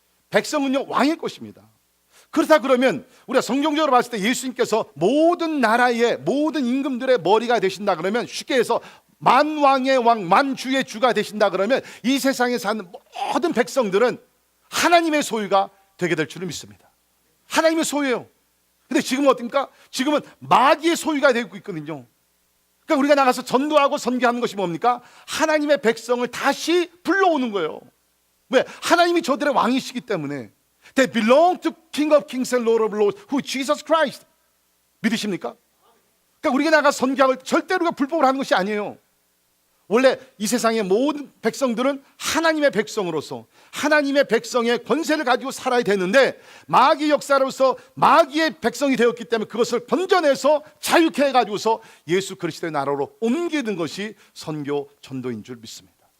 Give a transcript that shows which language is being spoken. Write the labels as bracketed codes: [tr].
[ko] 백성은요 왕의 것입니다. 그렇다 그러면 우리가 성경적으로 봤을 때 예수님께서 모든 나라의 모든 임금들의 머리가 되신다 그러면, 쉽게 해서 만왕의 왕 만주의 주가 되신다 그러면 이 세상에 사는 모든 백성들은 하나님의 소유가 되게 될 줄을 믿습니다. 하나님의 소유예요. 근데 지금은 어떻습니까? 지금은 마귀의 소유가 되고 있거든요. 그러니까 우리가 나가서 전도하고 선교하는 것이 뭡니까? 하나님의 백성을 다시 불러오는 거예요. 왜? 하나님이 저들의 왕이시기 때문에. [en] They belong to King of Kings and Lord of Lords, who is Jesus Christ. [ko] 믿으십니까? 그러니까 우리가 나가 선교하고 절대로 우리가 불법을 하는 것이 아니에요. 원래 이 세상의 모든 백성들은 하나님의 백성으로서 하나님의 백성의 권세를 가지고 살아야 되는데, 마귀 역사로서 마귀의 백성이 되었기 때문에 그것을 건져내서 자유케 해가지고서 예수 그리스도의 나라로 옮기는 것이 선교 전도인 줄 믿습니다.